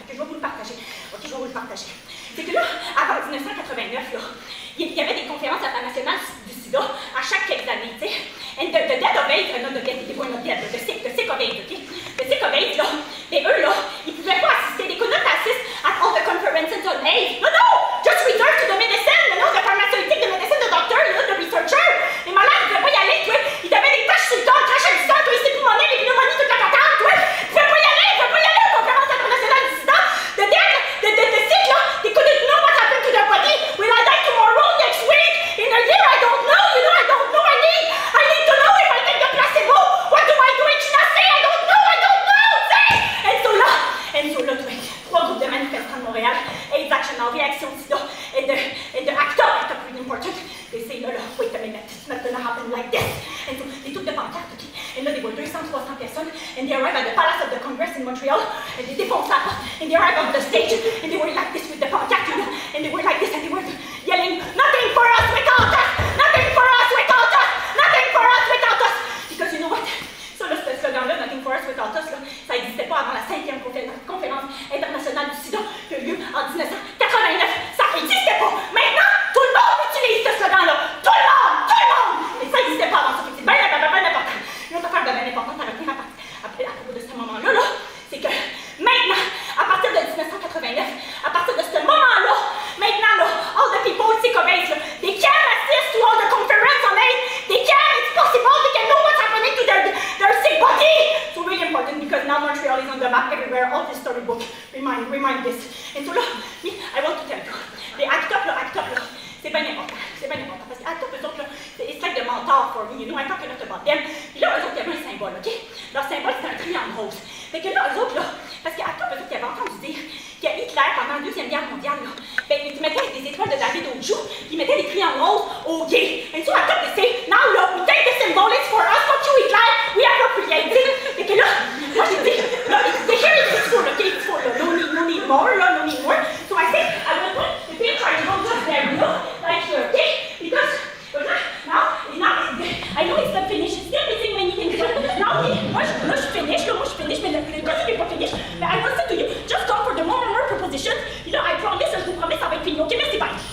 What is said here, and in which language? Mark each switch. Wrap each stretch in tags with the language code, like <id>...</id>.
<fr>Fait que je vais vous le partager. Ok, je vais vous le partager. C'est que là, avant 1989, là, il y avait des conférences internationales du sida à chaque quelques années, tu sais.</fr> <en>And the dead of AIDS, not the dead, they were not dead, the sick of AIDS, ok? The sick of AIDS, là,</en> <fr>mais eux, là, ils pouvaient pas assister,</fr> <en>they could not assist at all the conferences on AIDS. No, just reserve to the medicine, the pharmaceutique, the medicine, the doctor, the researcher.</en> <fr>Les malades, ils pouvaient pas y aller, tu vois. Ils avaient des taches sur le dos, crachait du sang, les pulmonaires, les pneumonies, toute la patente, tu vois. Ils pouvaient pas y aller aux conférences internationales du sida.</fr> <en>The dead, the sick, là, they couldn't know what happened to their body. Will I die tomorrow, next week, in a year? I don't know, you know, I don't know. I need to know if I take the placebo. What do I do in Chinasé? I don't know,</en> <fr>tu sais.</fr> <en>And so là,</en> <fr>tu vois, 3 groupes de manifestants de Montréal,</fr> <en>AIDS Action, Réaction Sida, and the ACT UP, ACT UP really important. They say, là, wait a minute, it's not gonna happen like this. And so, they took the pancarte, okay, and là, they were 200, 300 personnes, and they arrived at the Palace of the Congress in Montreal, and</en> <fr>they défoncent la porte,</fr> <en>and they arrived on the stage, and they were like this with the pancarte, you know, and they were like this, and they were yelling, nothing for us without us, nothing for us without us, nothing for us without us. Because you know what?</en> <fr>Ça, là, ce slogan-là,</fr> <en>nothing for us without us,</en> <fr>là, ça n'existait pas avant la 5e conférence internationale du sida qui a eu lieu en 1989. Ça n'existait pas. Maintenant, tout le monde utilise ce slogan-là. Tout le monde! Et ça n'existait pas avant ça. C'est bien important. Une autre affaire bien importante à retenir à propos de ce moment-là, là, c'est que maintenant, à partir de 1989, à partir de ce moment-là, maintenant, là,</fr> <en>all the people sick of AIDS, they can assist to all the conference on AIDS. They can, it's possible, they can know what's happening to their sick body. So really important because now Montreal is on the map everywhere, all this storybook. Remind this. And so là, I want to tell you, the ACT UP, là,</en> <fr>c'est bien important. Parce que</fr> <en>ACT UP,</en> <fr>eux autres, là,</fr> <en>it's like the mentor for me, you know, I talk a lot about them.</en> <fr>Puis là, eux autres, il y avait un symbole, ok? Leur symbole, c'est un triangle rose. Fait que là, eux autres, là, parce qu'ACT UP, eux autres, ils avaient entendu dire que Hitler, pendant la Deuxième Guerre mondiale, là, ben, ils mettaient des étoiles de David au joue, puis ils mettaient des triangles roses aux gays.</fr> <en>And so ACT UP, they say, now, là, we take the symbol, it's for us, fuck you, Hitler, we appropriate it.</en> <fr>Fait que là, moi, j'ai dit,</fr> <en>là, here it is full, ok, it's full, là, no need more, là, no need more. So I say, I will put the picture, I will just there, you know, like here, okay? Because now, I know it's not finished, it's still missing many things, but now,</en> <fr>moi, je suis finished, mais le projet n'est pas finish.</fr> <en>But I will say to you, just come for the more proposition. You know,</en> <fr>I vous promets, ça va être fini. Ok, merci, bye.</fr>